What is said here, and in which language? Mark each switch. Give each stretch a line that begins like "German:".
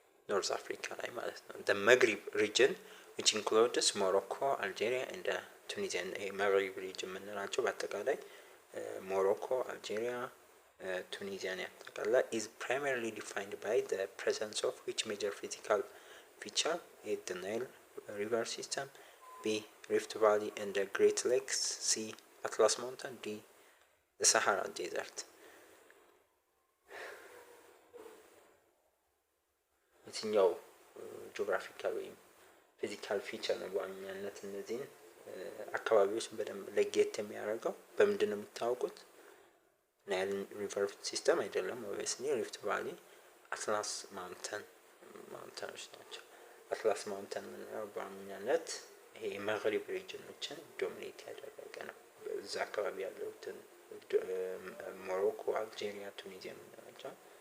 Amharic: ኖርዝ አፍሪካ ላይ ማለት ነው።
English: the Maghreb region which includes Morocco, Algeria and Tunisia።
Amharic: የማግሪብ ሪጅን የምንላቸው በአጠቃላይ ሞሮኮ፣ አልጄሪያ፣ ቱኒዚያን ያጠቃልላል።
English: is primarily defined by the presence of which major physical feature? A the Nile river system፣ B Rift Valley and the Great Lakes፣ C Atlas mountain፣ D the Sahara desert።
Amharic: የትኛው ጂኦግራፊካል ወይም ፊዚካል ፊቸር ነው በዋናነት እነዚህን አካባቢዎች በደንብ ለየት የሚያደርገው? በምንድን ነው የምታውቁት? ናይል ሪቨር ሲስተም አይደለም ኦብቪየስሊ፣ ሪፍት ቫሊ፣ አትላስ ማውንተኖች ናቸው። አትላስ ማውንተን የምንለው በዋናነት ይሄ የመግሪብ ሪጅኖችን ዶሚኔት ያደረገ ነው። እዛ አካባቢ ያሉትን ሞሮኮ፣ አልጄሪያ፣ ቱኒዚያ የምንላቸው